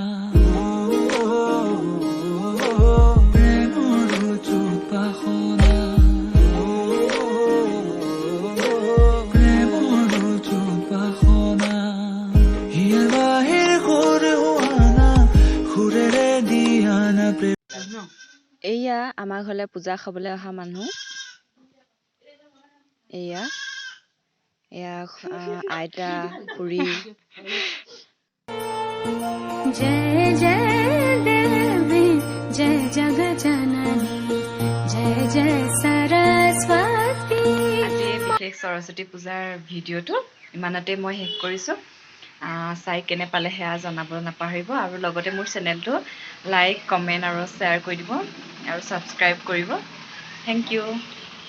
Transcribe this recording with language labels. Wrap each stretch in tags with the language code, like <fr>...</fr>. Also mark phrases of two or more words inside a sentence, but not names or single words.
<as>প্ৰেমৰ চুপাসনা প্ৰেমৰ চুপাসনা হিয়াৰ বাহিৰ সুৰ হোৱানা সুৰেৰে দিয়ানা এয়া আমাৰ ঘৰলৈ পূজা খাবলৈ অহা মানুহ। এয়া আইতা খুৰী।</as> <hi>जय जय देवी जय जगजननी जय जय सरस्वती।</hi> <as>আজি বিশেষ সৰস্বতী পূজাৰ ভিডিঅ'টো ইমানতে মই শেষ কৰিছোঁ। চাই কেনে পালে সেয়া জনাব নাপাহৰিব, আৰু লগতে মোৰ চেনেলটো লাইক কমেণ্ট আৰু শ্বেয়াৰ কৰি দিব আৰু ছাবস্ক্ৰাইব কৰিব।</as> <en>Thank you.</en>